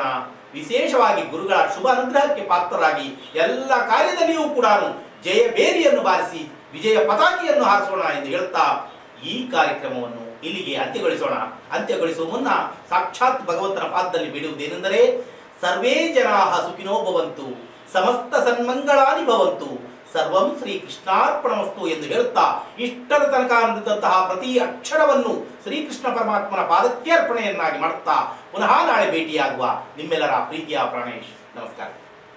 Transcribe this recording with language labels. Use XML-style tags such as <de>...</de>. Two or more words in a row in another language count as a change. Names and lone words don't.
<kn>ವಿಶೇಷವಾಗಿ ಗುರುಗಳ ಶುಭ ಅನುಗ್ರಹಕ್ಕೆ ಪಾತ್ರರಾಗಿ ಎಲ್ಲ ಕಾರ್ಯದಲ್ಲಿಯೂ ಕೂಡ ಜಯ ಬೇರಿಯನ್ನು ಬಾರಿಸಿ ವಿಜಯ ಪತಾಕಿಯನ್ನು ಹಾರಿಸೋಣ ಎಂದು ಹೇಳುತ್ತಾ ಈ ಕಾರ್ಯಕ್ರಮವನ್ನು ಇಲ್ಲಿಗೆ ಅಂತ್ಯಗೊಳಿಸುವ ಮುನ್ನ ಸಾಕ್ಷಾತ್ ಭಗವಂತನ ಪಾದದಲ್ಲಿ ಬಿಡುವುದೇನೆಂದರೆ,</kn> <sa>सर्वे जनाः सुखिनो भवन्तु, समस्त सन्मङ्गलानि भवन्तु, सर्वं श्री कृष्णार्पणमस्तु</sa> <kn>ಎಂದು ಹೇಳುತ್ತಾ ಇಷ್ಟರ ತನಕ ನುಡಿದಂತಹ ಪ್ರತಿ ಅಕ್ಷರವನ್ನು ಶ್ರೀಕೃಷ್ಣ ಪರಮಾತ್ಮನ ಪಾದಕ್ಕೆ ಅರ್ಪಣೆಯನ್ನಾಗಿ ಮಾಡುತ್ತಾ ಪುನಃ ನಾಳೆ ಭೇಟಿಯಾಗುವ ನಿಮ್ಮೆಲ್ಲರ ಪ್ರೀತಿಯ ಪ್ರಾಣೇಶ್. ನಮಸ್ಕಾರ.</kn>